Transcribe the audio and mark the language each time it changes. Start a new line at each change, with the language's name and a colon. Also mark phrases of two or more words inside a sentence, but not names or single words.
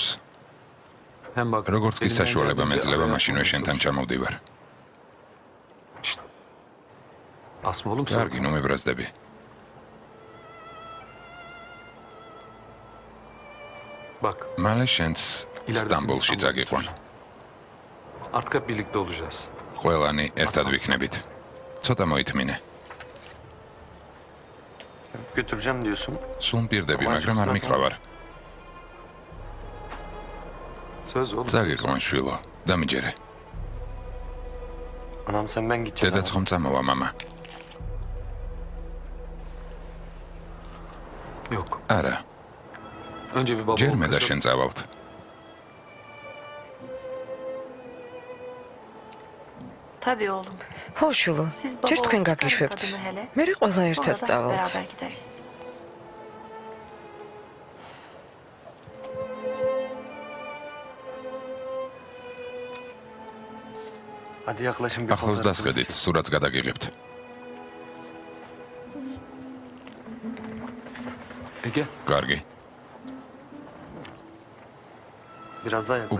Georgian: როგორც კი საშუალება მეძლევა, მაშინვე შენთან ჩამოვდივარ. კარგი, ნუ მებრაზდები. მალე შენც სტამბოლში წაგიყვან.
Turkish: Artık hep birlikte olacağız.
Georgian: ყველანი ერთად ვიქნებით. ცოტა მოითმინე.
Turkish: Götüreceğim diyorsun.
Georgian: სულ მპირდები, მაგრამ არ მიყავარ.
Turkish: Söz oğlum.
Georgian: წაგიყვან შვილო, დამიჯერე.
Turkish: Anam sen ben gideceğim.
Georgian: დედაც ხომ წამოვა, მამა?
Turkish: Yok.
Georgian: არა,
Turkish: Önce bir baba
Georgian: ჯერ მე და
Turkish: olacak.
Georgian: შენ წავალთ.
Turkish: Tabii oğlum.
Georgian: ხო, შვილო,
Turkish: Siz
Georgian: ჯერ
Turkish: baba
Georgian: თქვენ
Turkish: olun,
Georgian: გაგიშვებთ.
Turkish: kadını hele.
Georgian: მერე ყველა ერთად
Turkish: Sonra da
Georgian: წავალთ.
Turkish: beraber gideriz. Hadi yaklaşın bir
Georgian: ახლოს დასხედით, სურათს გადაგიღებთ. Ege, კარგი,
Turkish: biraz daha yaklaş.